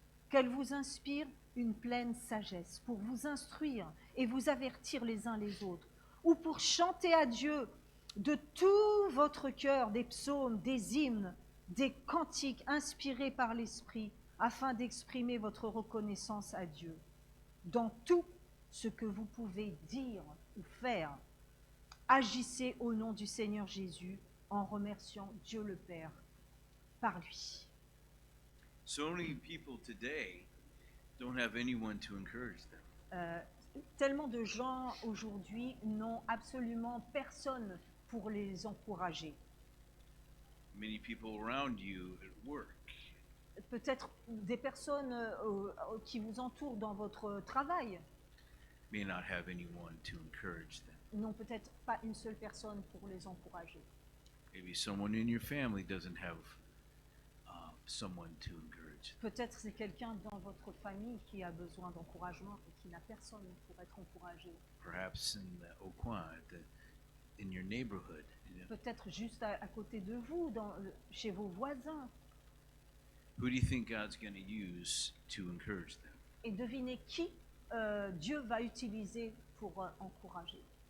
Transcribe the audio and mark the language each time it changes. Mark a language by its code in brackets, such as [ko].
[fr] Qu'elle vous inspire une pleine sagesse pour vous instruire et vous avertir les uns les autres, ou pour chanter à Dieu de tout votre cœur des psaumes, des hymnes, des cantiques inspirés par l'Esprit, afin d'exprimer votre reconnaissance à Dieu. Dans tout ce que vous pouvez dire ou faire, agissez au nom du Seigneur Jésus en remerciant Dieu le Père par lui. [en] So many people today don't have anyone to encourage them. [fr] Tellement de gens aujourd'hui n'ont absolument personne pour les encourager. [en] Many people around you at work [fr] Peut-être des personnes qui vous entourent dans votre travail [en] may not have anyone to encourage them. [fr] n'ont peut-être pas une seule personne pour les encourager. [en] Maybe someone in your family doesn't have someone to encourage. [fr] Peut-être c'est quelqu'un dans votre famille qui a besoin d'encouragement et qui n'a personne pour être encouragé. [en] Perhaps in the Oquan, in your neighborhood. [fr] Peut-être juste à côté de vous, chez vos voisins. [en] Who do you think God's going to use to encourage them? [fr] Et devinez qui Dieu va utiliser pour encourager.